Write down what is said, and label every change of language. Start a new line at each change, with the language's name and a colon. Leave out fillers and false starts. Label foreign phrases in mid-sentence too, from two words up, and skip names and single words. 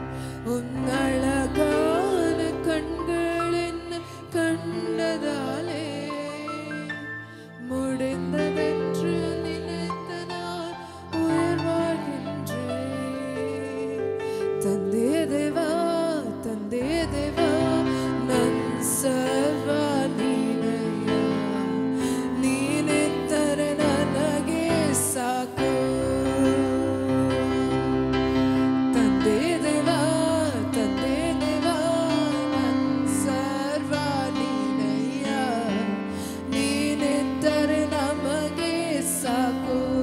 Tamil: உன் அழகான கண்கள் என்னை கண்டதாலே முடிந்ததென்று நினைத்த நான் உயிர் வாழ்கின்றேன்.
Kannada: ತಂದೆ ದೇವಾ ತಂದೆ ದೇವ ನನ್ ಸರ್ವ ನೀನಯ್ಯ, ನೀನೆತ್ತರೆ ನನಗೆ ಸಾಕು. ತಂದೆ ದೇವ ನನ್ ಸರ್ವ ನೀನಯ್ಯ, ನೀನೆತ್ತರೆ ನಮಗೆ ಸಾಕು.